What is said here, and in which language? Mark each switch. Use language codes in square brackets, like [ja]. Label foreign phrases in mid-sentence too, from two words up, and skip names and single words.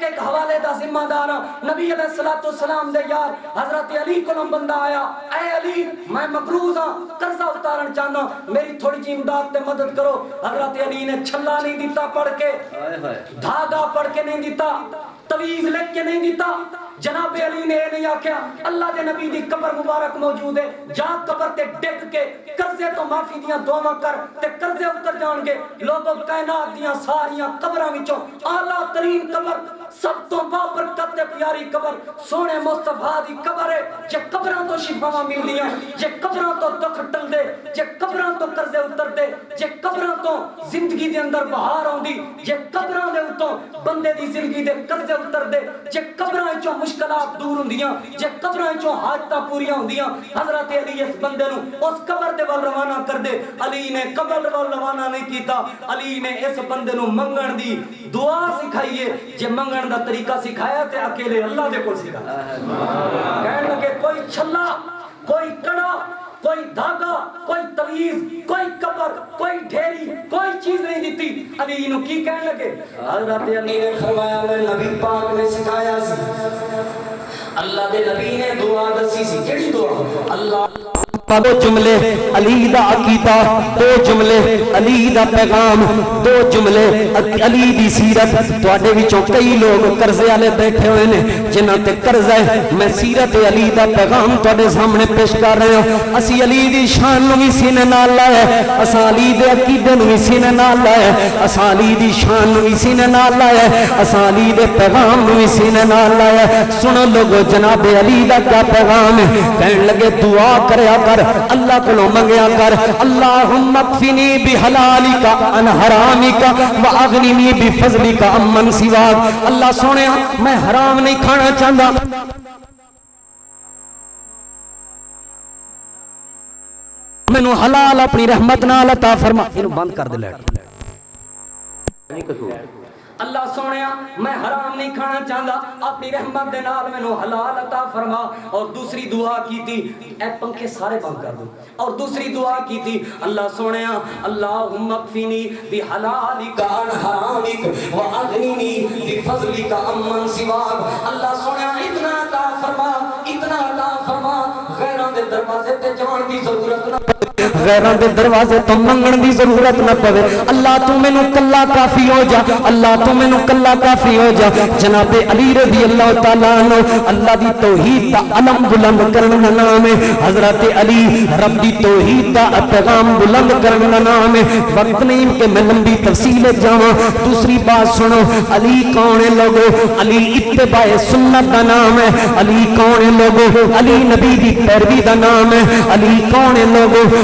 [pa] ایک حوالے دا ذمہ دار ہاں نبی علیہ الصلوۃ والسلام دے یار حضرت علی کولوں بندہ آیا اے علی میں مقروض ہاں قرضہ اتارن چاہنا میری تھوڑی جی امداد تے مدد کرو حضرت علی نے چھلا نہیں دیتا پڑھ کے دھاگا پڑھ کے نہیں دیتا تویز لکھ کے نہیں دیتا جناب علی نے نہیں آکھیا اللہ دے نبی دی قبر مبارک موجود ہے جا قبر تے ڈگ کے قرضے تو معافی دیاں دعاواں کر تے قرضے اتر جان گے لوگوں کائنات دیاں ساریاں قبراں وچوں اعلیٰ ترین قبر سب تو بابرکت تے پیاری قبر سونے مصطفیٰ دی قبر ہے جے قبراں تو شفاواں ملدیاں جے قبراں تو دکھ ٹل دے جے قبراں تو قرضے اتر دے جے قبراں تو زندگی دے اندر بہار آوندی جے قبراں دے اتوں بندے دی زندگی دے قرضے اتر دے جے قبراں وچوں مشکلات دور ہوندیاں جے قبراں وچوں حاجتاں پوریاں ہوندیاں حضرت علی اس بندے نو اس قبر دے ول روانہ کر دے علی نے قبر ول روانہ نہیں کیتا علی نے اس بندے نو منگن دی دعا سکھائیے جے منگن دا طریقہ سکھایا تے اکیلے اللہ دے کول سکھایا کہنے لگے کوئی چھلا کوئی کڑا کوئی دھاگا کوئی تویز کوئی قبر کوئی ڈھیری کوئی چیز نہیں دیتی علی نو کی کہنے لگے حضرت علی نے فرمایا میں نبی پاک نے سکھایا سی اللہ دے نبی نے دعا دسی سی کیڑی دعا اللہ دو جملے علی دا عقیدہ دو جملے علی دا پیغام دو جملے علی دی سیرت تواڈے وچوں کئی لوگ قرضے والے بیٹھے ہوئے نے جنہاں تے قرض ہے میں سیرت علی دا پیغام تواڈے سامنے پیش کر رہا ہوں اسی علی دی شان نو وی سینے نال لایا اساں علی دے عقیدے نو وی سینے نال لایا اساں علی دی شان نو وی سینے نال لایا اساں علی دے پیغام نو وی سینے نال لایا سنو لوگو جناب علی دا کیا پیغام ہے کہن لگے دعا کریا کر اللہ کو منگیا کر [ar] اللہم اکفنی بحلالک عن حرامک واغننی بفضلک عمن سواک [pa] اللہ سونیا میں حرام نہیں کھانا چاہتا مینوں حلال اپنی رحمت نال عطا فرما اینو بند کر دے لائٹ اللہ سونیا میں حرام نہیں کھانا چاہتا اپنی رحمت دے نال مینوں حلال عطا فرما [ur] اور دوسری دعا کی تھی اے پنکھے سارے بند کر دو اور دوسری دعا کی تھی [pa] اللہ سونیا [ar] اللہم اکفنی بحلالک عن حرامک واغننی بفضلک عمن سواک [pa] اللہ سونیا اتنا عطا فرما غیروں دے دروازے تے جان دی ضرورت نہ غیروں دے دروازے تو منگن دی ضرورت نہ پوے اللہ تو مینوں کلا کافی ہو جا اللہ تو مینوں کلا کافی ہو جا جناب علی رضی اللہ تعالیٰ عنہ اللہ دی توحید دا علم بلند کرن دا نام ہے حضرت علی رب دی توحید دا پیغام بلند کرن دا نام ہے وقت نہیں کہ میں لمبی تفصیل جاواں دوسری بات سنو علی کون ہے لوگو علی اتباع سنت دا نام ہے علی کون ہے لوگو علی نبی دی پیروی دا نام ہے علی کون ہے لوگو علی